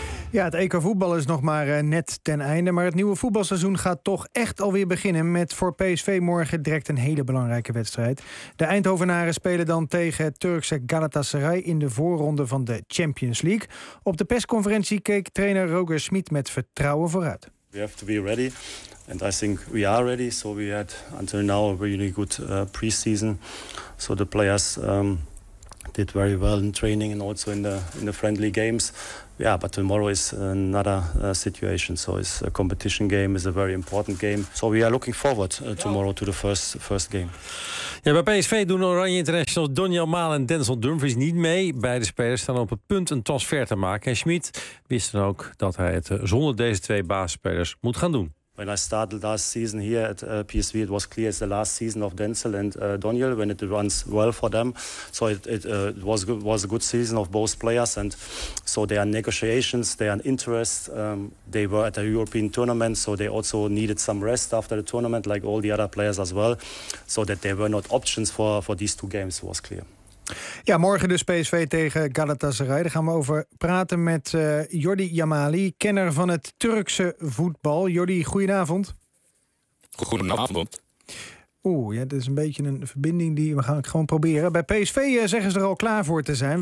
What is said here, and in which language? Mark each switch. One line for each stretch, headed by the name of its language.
Dutch: Ja, het EK voetbal is nog maar net ten einde. Maar het nieuwe voetbalseizoen gaat toch echt alweer beginnen. Met voor PSV morgen direct een hele belangrijke wedstrijd. De Eindhovenaren spelen dan tegen het Turkse Galatasaray in de voorronde van de Champions League. Op de persconferentie keek trainer Roger Schmid met vertrouwen vooruit.
English: We have to be ready. And I think we are ready. So we had until now a really good pre-season. So the players did very well in training and also in the friendly games. Yeah, but tomorrow is another situation. So it's a competition game, is a very important game. So we are looking forward tomorrow to the first game.
Dutch: Ja, bij PSV doen Oranje internationals Daniel Maal en Denzel Dumfries niet mee. Beide spelers staan op het punt een transfer te maken. En Schmid wist dan ook dat hij het zonder deze twee basisspelers moet gaan doen.
English: When I started last season here at PSV, it was clear it's the last season of Denzel and Daniel when it runs well for them. So it was a good season of both players. And so there are negotiations, there are interests. They were at a European tournament, so they also needed some rest after the tournament, like all the other players as well. So that there were not options for these two games was clear.
Dutch: Ja, morgen dus PSV tegen Galatasaray. Daar gaan we over praten met Jordi Jamali, kenner van het Turkse voetbal. Jordi, goedenavond. Goedenavond. Oeh, ja, dit is een beetje een verbinding die we gaan gewoon proberen. Bij PSV zeggen ze er al klaar voor te zijn.